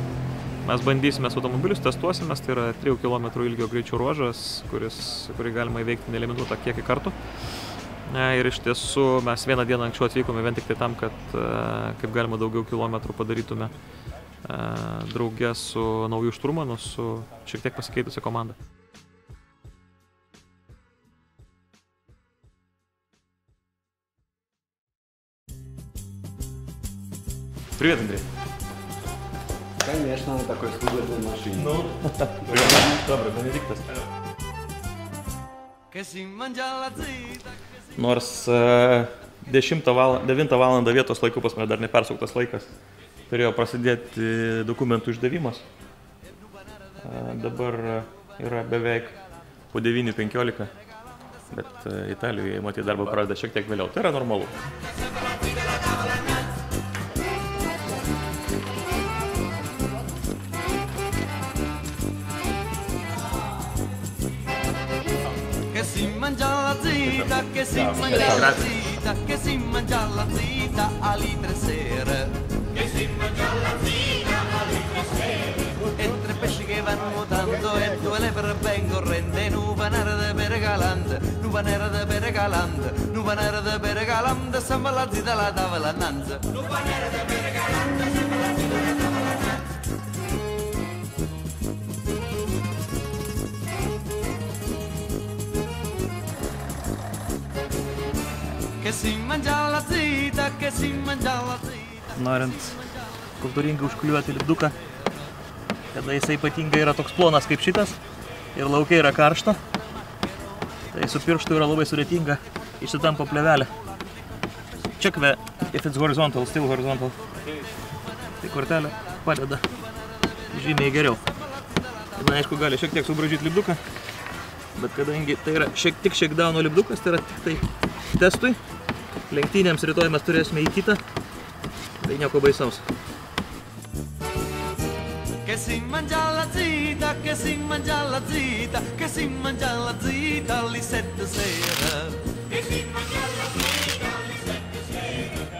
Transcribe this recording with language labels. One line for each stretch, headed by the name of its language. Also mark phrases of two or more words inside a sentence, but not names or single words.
Lithuanian: Mes bandysime su automobilius, testuosimės, tai yra 3 km ilgio greičio ruožas, kurį galima įveikti nelimituotą kiekį kartų. Ir iš tiesų mes vieną dieną anksčiau atvykome vien tik tai tam, kad kaip galima daugiau kilometrų padarytume drauge su nauju šturmanu, su šiek tiek pasikeitusia komanda.
Russian: Привет, Андрей. Конечно, на такой служебной машине. Ну, добрый, Benediktas.
Lithuanian: Nors 9 valandą vietos laiku pas mane dar nepersauktas laikas, turėjo prasidėti dokumentų išdavimas. Dabar yra beveik po 9:15, bet Italijoje matyt darbą pradeda šiek tiek vėliau. Tai yra normalu.
Italian: Che si mangia la zita, che si mangia la zita alle 3 sera. Che si mangia la zita alle 3 sera. E 3 pesci che vanno nuotando e 2 lepre ben corrente. Nuvanera de Beregalanda, nuvanera de Beregalanda, nuvanera de Beregalanda, sembra la zita la tavola nanza. Nuvanera de Beregalanda, sembra la zita la tavola nanza.
Lithuanian: Norint kultūringai užkliuoti lipduką, kada jisai ypatingai yra toks plonas kaip šitas ir laukia yra karšta, tai su pirštu yra labai sudėtinga, išsitampo plėvelė.
English: Check if it's horizontal, still horizontal.
Lithuanian: Tai kortelė padeda žymiai geriau. Tada, aišku, gali šiek tiek subraižyti lipduką, bet kadangi tai yra tik shakedowno lipdukas, tai yra tik tai testui. Lenktynėms rytoj mes turėsime į kitą, tai nieko baisaus.
Italian: Che si mangia la zita, che si mangia la zita, che si mangia la zita alle 7 sera. Che si mangia la zita alle 7 sera.